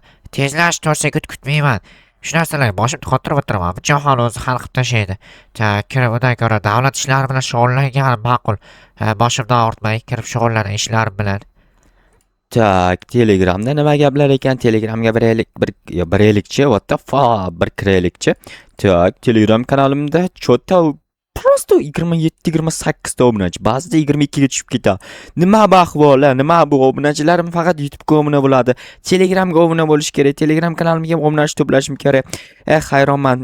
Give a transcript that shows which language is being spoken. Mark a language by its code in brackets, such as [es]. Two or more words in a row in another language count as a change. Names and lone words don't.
[uz] Tezlash, 4 sekund kutmayman. Shu narsalarga boshimni qotirib o'tiraman. Bu jahon o'zi hal qilib tashlaydi. Kirib undan ko'ra davlat ishlari bilan shug'ullangan ma'qul. Boshimdan og'ritmay kirib shug'ullaning ishlarim bilan. Tak, Telegramda nima gaplar ekan? Telegramga biraylikchi, [en] what the fuck, [uz] bir kiraylikchi. Tak, Telegram kanalimda [ru] cho'ta prosto [uz] 27-28 ta obunachi, ba'zida 22 ga tushib ketadi. Nima bu ahvoli? Nima bu? Obunachilarim faqat YouTube'ga obuna bo'ladi. Telegramga obuna bo'lish kerak. Telegram kanalimga ham obunachi to'plashim kerak. Hayronman.